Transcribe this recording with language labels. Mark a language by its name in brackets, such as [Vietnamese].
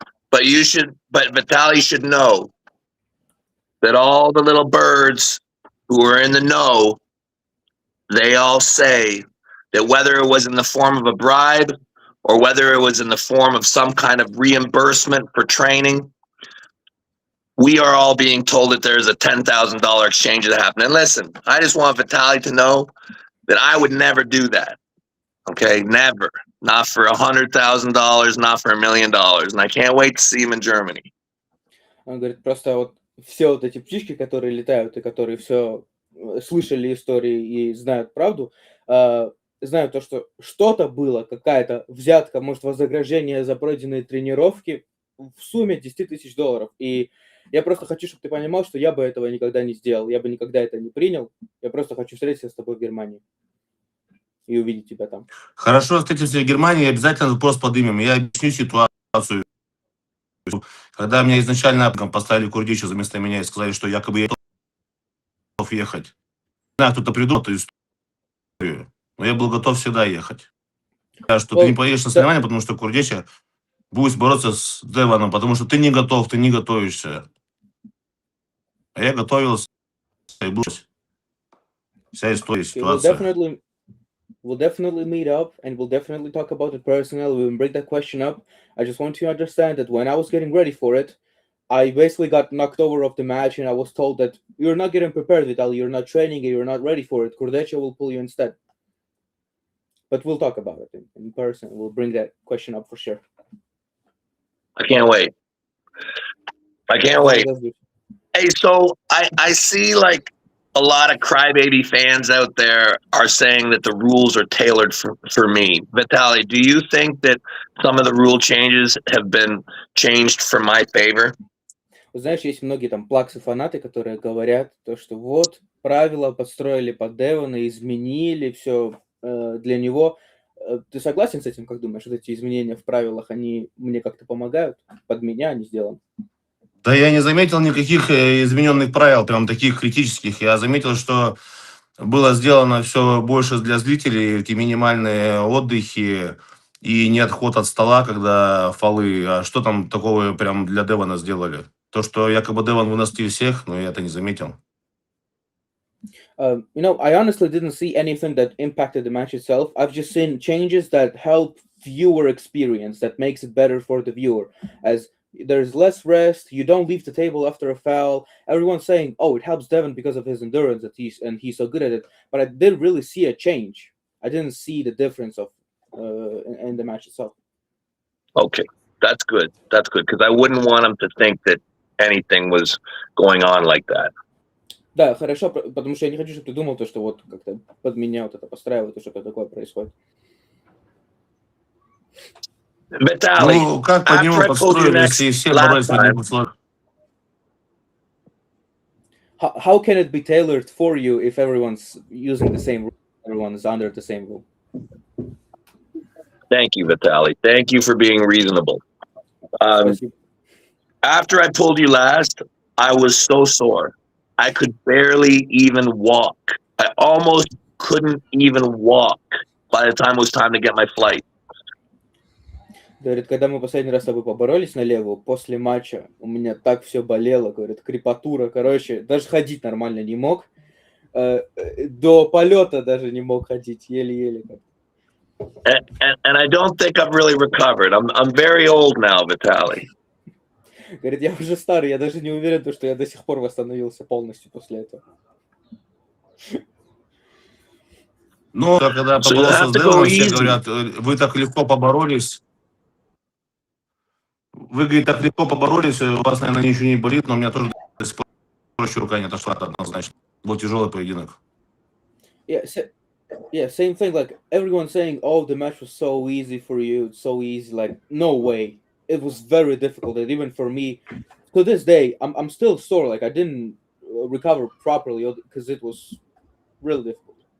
[English] But Vitaly should know that all the little birds who are in the know, they all say that whether it was in the form of a bribe or whether it was in the form of some kind of reimbursement for training, we are all being told that there's a $10,000 exchange that happened. And listen, I just want Vitaly to know that I would never do that. Okay, never. Not for $100,000, not for $1 million. And I can't wait to see him in Germany. [Russian] Он говорит, просто вот все вот эти птички, которые летают и которые все слышали истории и знают правду, знают то, что что-то было, какая-то взятка, может, вознаграждение за пройденные тренировки в сумме $10 тысяч. И я просто хочу, чтобы ты понимал, что я бы этого никогда не сделал, я бы никогда это не принял. Я просто хочу встретиться с тобой в Германии и увидеть тебя там. Хорошо, встретимся в Германии, обязательно вопрос поднимем. Я объясню ситуацию. Когда меня изначально поставили Курдича вместо меня и сказали, что якобы я готов ехать. Не знаю, кто-то придумал эту историю, но я был готов всегда ехать. Что ты не поедешь на соревнования, потому что Курдича будет бороться с Деваном, потому что ты не готов, ты не готовишься. А я готовился, и была вся история, ситуация. [English] We'll definitely meet up and we'll definitely talk about it personally. We'll bring that question up. I just want you to understand that when I was getting ready for it, I basically got knocked over of the match and I was told that you're not getting prepared, Vitali. You're not training and you're not ready for it. Kurdecha will pull you instead. But we'll talk about it in person. We'll bring that question up for sure. I can't wait. I can't wait. Hey, so I see like a lot of crybaby fans out there are saying that the rules are tailored for me. Vitaly, do you think that some of the rule changes have been changed for my favor? [Russian] Знаешь, есть многие там плаксы-фанаты, которые говорят, то, что вот, правила подстроили под Девона, изменили все для него. Ты согласен с этим, как думаешь, вот эти изменения в правилах, они мне как-то помогают? Под меня они сделаны? Да я не заметил никаких измененных правил, прям таких критических. Я заметил, что было сделано все больше для зрителей, эти минимальные отдыхи и не отход от стола, когда фолы. А что там такого прям для Девона сделали? То, что якобы Девон выносил всех, но я это не заметил. [English] You know, I honestly didn't see anything that impacted the match itself. I've just seen changes that help viewer experience, that makes it better for the viewer. As there's less rest, you don't leave the table after a foul. Everyone's saying, "Oh, it helps Devon because of his endurance that he's so good at it." But I didn't really see a change. I didn't see the difference of in the match itself. Okay, that's good. That's good because I wouldn't want him to think that anything was going on like that. [Russian] Да, хорошо, потому что я не хочу, чтобы ты думал, то, что вот как-то под меня вот это постраивают, и что-то такое происходит. [English] Vitaly, [Russian] Ну, как под него подстроили, если все боролись в одних условиях? [English] How can it be tailored for you if everyone's using the same rule, everyone is under the same rule? Thank you, Vitaly. Thank you for being reasonable. After I pulled you last, I was so sore. I could barely even walk. I almost couldn't even walk by the time it was time to get my flight. [Russian] Говорит, когда мы последний раз с тобой поборолись на левую, после матча у меня так все болело, говорит, крепатура, короче, даже ходить нормально не мог. До полета даже не мог ходить, еле-еле. [English] And I don't think I've really recovered. I'm very old now, Vitaly. [Russian] Говорит, я уже старый, я даже не уверен, что я до сих пор восстановился полностью после этого. Ну, когда [English] So you [Russian] поборолся [English] have [Russian] с [English] to go [Russian] Девоном, все [English] easy. [Russian] говорят, вы так легко поборолись. Вы, говорит, так легко поборолись, у вас, наверное, ничего не болит, но у меня тоже до сих пор еще рука не отошла однозначно. Был тяжелый поединок. [English] Yeah, same thing. Like everyone saying, "Oh, the match was so easy for you, so easy." Like, no way. It was very difficult, and even for me, to this day, I'm still sore. Like I didn't recover properly because it was really difficult.